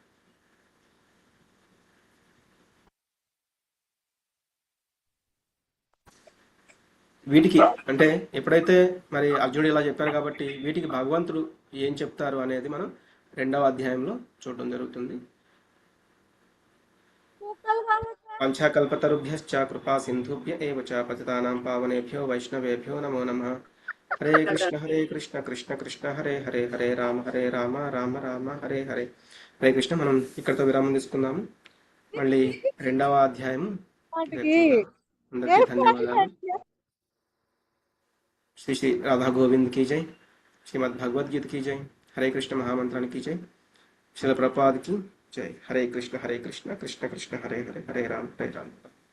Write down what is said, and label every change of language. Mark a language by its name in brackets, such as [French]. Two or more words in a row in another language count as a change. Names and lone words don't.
[Telugu] వీటికి అంటే ఎప్పుడైతే మరి అర్జునుడు ఇలా చెప్పారు కాబట్టి వీటికి భగవంతుడు ఏం చెప్తారు అనేది మనం రెండవ అధ్యాయంలో చూడడం జరుగుతుంది. [Sanskrit] పంచాకల్పతరుభ్యశ్చ కృపా సింధుభ్య ఏవ చ పతితానాం పావనేభ్యో వైష్ణవేభ్యో నమో నమః. హరే కృష్ణ కృష్ణ కృష్ణ హరే హరే హరే రామ రామ రామ హరే హరే. హరే కృష్ణ. [Telugu] మనం ఇక్కడితో విరామం తీసుకుందాము. మళ్ళీ రెండవ అధ్యాయం. అందరికీ ధన్యవాదాలు. [Hindi] श्री श्री राधा गोविंद की जय, श्रीमद् भगवद गीता की जय, हरे कृष्ण महामंत्राన్ని की जय, श्रील प्रभुपाद की जय। [Sanskrit] हरे कृष्ण कृष्ण कृष्ण हरे हरे, हरे राम